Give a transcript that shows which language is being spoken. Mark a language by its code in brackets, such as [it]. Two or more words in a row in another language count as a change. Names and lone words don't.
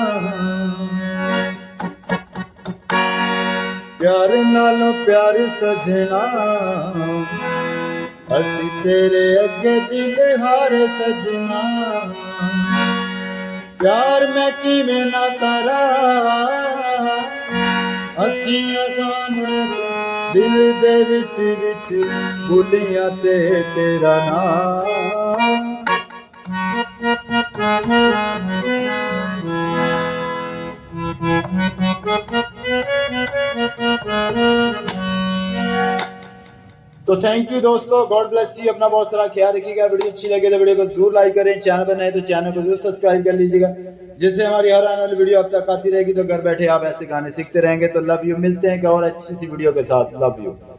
[pa] ਪਿਆਰ ਨਾਲੋਂ ਪਿਆਰ ਸਜਣਾ, ਅਸੀਂ ਤੇਰੇ ਅੱਗੇ ਦਿਲ ਹਾਰੇ ਸਜਣਾ, ਪਿਆਰ ਮੈਂ ਕੀ ਮੈਂ ਨਾ ਕਰਾਂ, ਅੱਖੀਆਂ ਸਾਹਮਣੇ ਦਿਲ ਦੇ ਵਿਚ ਵਿਚ ਬੋਲੀਆਂ ਤੇ ਤੇਰਾ ਨਾਮ। [hi] तो [en] thank you [hi] दोस्तों, [en] God bless you, [hi] अपना बहुत सारा ख्याल रखिएगा। वीडियो अच्छी लगे तो वीडियो को जरूर लाइक करें, चैनल पर नए तो चैनल को जरूर सब्सक्राइब कर लीजिएगा, जिससे हमारी हर आने वाली वीडियो अब तक आती रहेगी। तो घर बैठे आप ऐसे गाने सीखते रहेंगे। तो [en] love you, [hi] मिलते हैं और अच्छी सी वीडियो के साथ। [en] love you.